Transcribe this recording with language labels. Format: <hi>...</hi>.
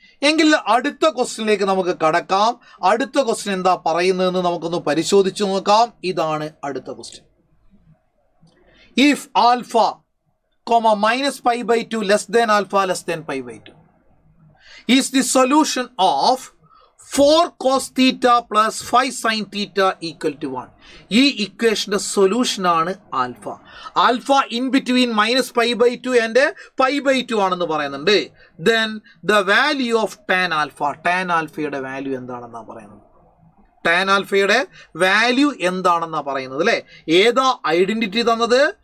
<ml>എങ്കിൽ അടുത്ത ക്വസ്റ്റ്യനിലേക്ക് നമുക്ക് കടക്കാം. അടുത്ത ക്വസ്റ്റ്യൻ എന്താ പറയുന്നതെന്ന് നമുക്കൊന്ന് പരിശോധിച്ചു നോക്കാം. ഇതാണ് അടുത്ത question.</ml> <en>If alpha minus pi by 2 less than alpha less than pi by 2 is the solution of 4 cos theta plus 5 sin theta equal to 1.</en> <ml>ഈ ഇക്വേഷൻ്റെ സൊല്യൂഷനാണ് alpha.</ml> <en>alpha in between minus pi by 2 and pi by 2</en> <ml>ആണെന്ന് പറയുന്നുണ്ട്.</ml> <en>then the value of tan alpha,</en> <ml>tan ആൽഫയുടെ value എന്താണെന്നാണ് പറയുന്നത്. Tan ആൽഫയുടെ value എന്താണെന്നാണ് പറയുന്നത് അല്ലേ. ഏതാ ഐഡൻറ്റിറ്റി തന്നത്?</ml>